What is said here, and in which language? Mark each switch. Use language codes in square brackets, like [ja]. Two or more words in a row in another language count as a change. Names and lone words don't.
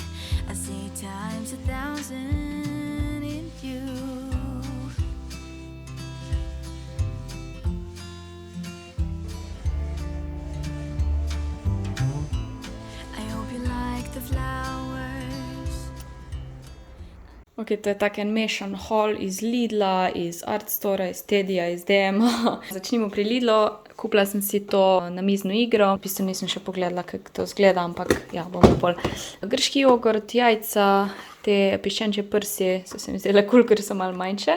[en] I see times 1,000 in you. I hope you like the flowers. [sl] Ok, to je tak en mešan haul iz Lidla, iz Artstora, iz Tedija, iz DM-a. Začnimo pri Lidlu. Kupila sem si to namizno igro. V bistvu nisem še pogledala, kako to zgleda, ampak ja, bomo pol. Grški jogurt, jajca, te piščančje prsi so se mi zdele cool, ker so malo manjše.